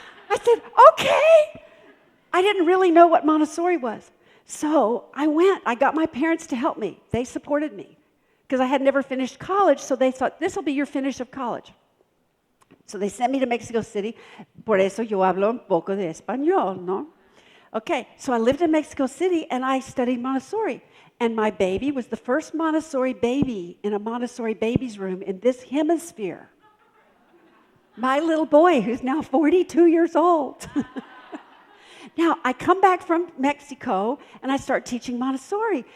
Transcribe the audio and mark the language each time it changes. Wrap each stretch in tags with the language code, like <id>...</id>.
<en>I said, okay. I didn't really know what Montessori was. So I went. I got my parents to help me. They supported me because I had never finished college, so they thought, this will be your finish of college. So they sent me to Mexico City.</en> <es>Por eso yo hablo un poco de español, ¿no?</es> <en>Okay, so I lived in Mexico City, and I studied Montessori. And my baby was the first Montessori baby in a Montessori baby's room in this hemisphere. My little boy, who's now 42 years old. Now, I come back from Mexico, and I start teaching Montessori.</en>